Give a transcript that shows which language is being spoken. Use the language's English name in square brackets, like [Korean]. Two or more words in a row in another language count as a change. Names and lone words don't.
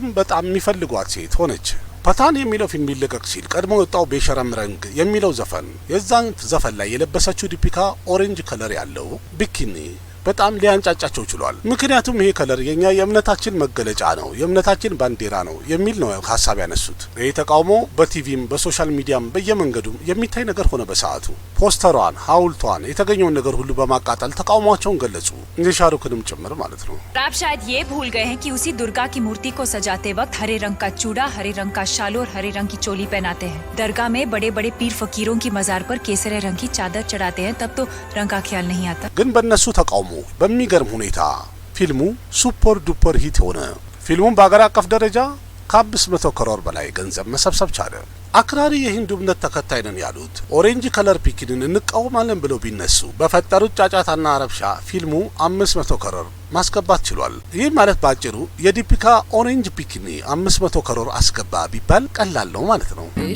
[Amharic] በጣም የሚፈልጓት ሴት ሆነች። ፓታን የሚለው ፊልም ሊለቀቅ ሲል ቀድሞ የወጣው ቤሸረም ረንግ የሚለው ዘፈን የዛን ዘፈን ላይ የለበሰችው ዲፒካ [English] orange color [Amharic] ያለው ቢኪኒ በጣም ሊያንጫጫቸው ችሏል። ምክንያቱም ይሄ ከለር የኛ የእምነታችን መገለጫ ነው፣ የእምነታችን ባንዲራ ነው የሚል ነው ሀሳብ ያነሱት። ይህ ተቃውሞ በቲቪም [English] social media [Amharic] በየመንገዱም የሚታይ ነገር ሆነ። በሰዓቱ ፖስተሯን፣ ሐውልቷን፣ የተገኘውን ነገር ሁሉ በማቃጠል ተቃውሟቸውን ገለጹ። ሻሩክንም ጭምር ማለት ነው። [Hindi] आप शायद ये भूल गए हैं कि उसी दुर्गा की मूर्ति को सजाते वक्त हरे रंग का चूड़ा, हरे रंग का शाल और हरे रंग की चोली पहनाते हैं। दरगाह में बड़े बड़े पीर फकीरों की मजार पर केसरे रंग की चादर चढ़ाते हैं, तब तो रंग का ख्याल नहीं आता। [Amharic] ግን በእነሱ ተቃውሞ በሚገርም ሁኔታ ፊልሙ [English] super duper hit [Amharic] ሆነ። ፊልሙን በአገር አቀፍ ደረጃ ከ500 ከሮር በላይ ገንዘብ መሰብሰብ ቻለ። አክራሪ የሂንዱ እምነት ተከታይ ነን ያሉት [English] orange color [Amharic] ፒኪንን እንቃወማለን ብለው ቢነሱ በፈጠሩት ጫጫታና ረብሻ ፊልሙ 500 ከሮር ማስገባት ችሏል። ይህ ማለት ባጭሩ የዲፒካ [English] orange bikini [Amharic] 500 ከሮር አስገባ ቢባል ቀላል ነው ማለት ነው።